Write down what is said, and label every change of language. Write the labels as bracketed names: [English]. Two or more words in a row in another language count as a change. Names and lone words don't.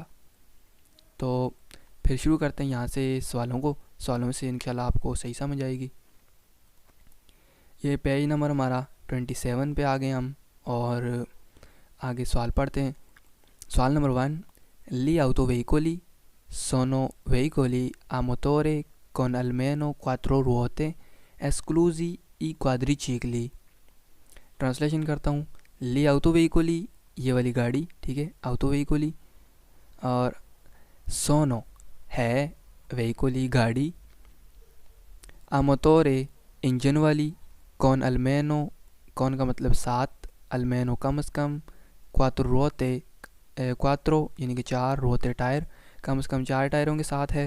[Hindi] तो फिर शुरू करते हैं यहाँ से सवालों से इंशाल्लाह आपको सही समझ आएगी। ये पेज नंबर हमारा 27 पे आ गए हम, और आगे सवाल पढ़ते हैं। सवाल नंबर [Italian] 1, gli autoveicoli sono veicoli a motore con almeno 4 ruote esclusi i quadricicli। [Hindi] ट्रांसलेशन करता हूँ। [Italian] gli autoveicoli, [Hindi] ये वाली गाड़ी, ठीक है, [Italian] autoveicoli, [Hindi] और सोनो है व्हीकली गाड़ी, [Italian] a motore [Hindi] इंजन वाली, [Italian] con almeno, [Hindi] कौन का मतलब सात, अल्मेनो कम से कम, [Italian] quattro ruote, [Hindi] क्वात्रो यानी कि चार, रोते टायर, कम से कम चार टायरों के साथ है।